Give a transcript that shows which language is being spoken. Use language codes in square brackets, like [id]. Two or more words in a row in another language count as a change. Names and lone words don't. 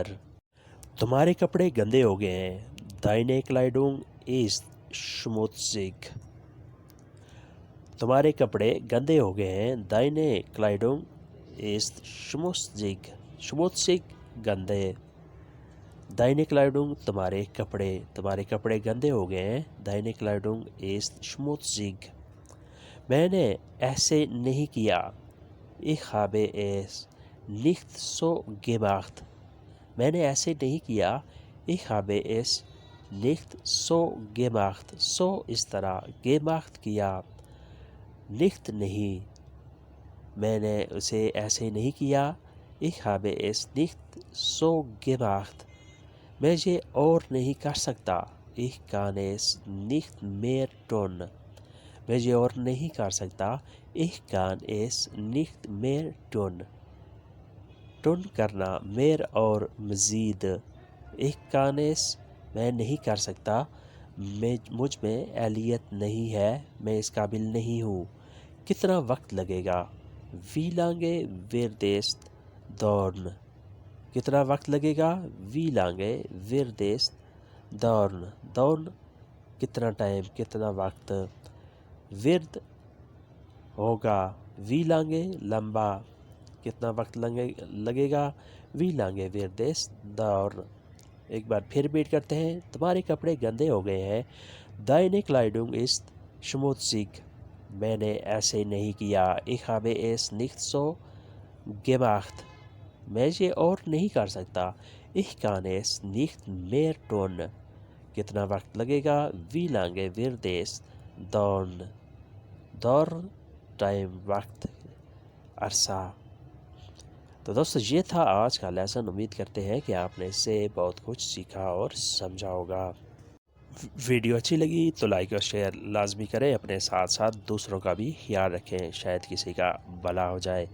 [ur] تمہارے کپڑے گندے ہو گئے ہیں. [de] Deine Kleidung ist schmutzig. [ur] تمہارے کپڑے گندے ہو گئے ہیں. [de] Deine Kleidung ist schmutzig. [ur] schmutzig گندے. [de] Deine Kleidung [ur] تمہارے کپڑے گندے ہو گئے ہیں. [de] Deine Kleidung ist schmutzig. [ur] میں نے ایسے نہیں کیا. [de] Ich habe es nicht so gemacht. [ur] میں نے ایسے نہیں کیا. [de] Ich habe es nicht so gemacht. [ur] so اس طرح, gemacht کیا, nicht نہیں. میں نے اسے ایسے نہیں کیا. [de] Ich habe es nicht so gemacht. [ur] میں یہ اور نہیں کر سکتا. [de] Ich kann es nicht mehr tun. [ur] میں یہ اور نہیں کر سکتا. [de] Ich kann es nicht mehr tun. [ur] tun کرنا, mehr اور مزید. [de] Ich kann es [ur] میں نہیں کر سکتا. مجھ میں اہلیت نہیں ہے. میں اس قابل نہیں ہوں. کتنا وقت لگے گا. [de] Wie lange wird es dauern. [ur] کتنا وقت لگے گا. [de] Wie lange wird es dauern. [ur] dauern کتنا ٹائم, کتنا وقت. wird ہوگا. [de] Wie lange [ur] لمبا, کتنا وقت لگے گا. [de] Wie lange wird es dauern. [ur] ایک بار پھر ریپیٹ کرتے ہیں. تمہارے کپڑے گندے ہو گئے ہیں. [de] Deine Kleidung ist schmutzig. [ur] میں نے ایسے نہیں کیا. [de] Ich habe es nicht so gemacht. [ur] میں یہ اور نہیں کر سکتا. [de] Ich kann es nicht mehr tun. [ur] کتنا وقت لگے گا. [de] Wie lange wird es dauern. [ur] dauern ٹائم, وقت, عرصہ. تو دوستو یہ تھا آج کا لیسن. امید کرتے ہیں کہ آپ نے اس سے بہت کچھ سیکھا اور سمجھا ہوگا. ویڈیو اچھی لگی تو لائک اور شیئر لازمی کریں. اپنے ساتھ ساتھ دوسروں کا بھی خیال رکھیں, شاید کسی کا بھلا ہو جائے.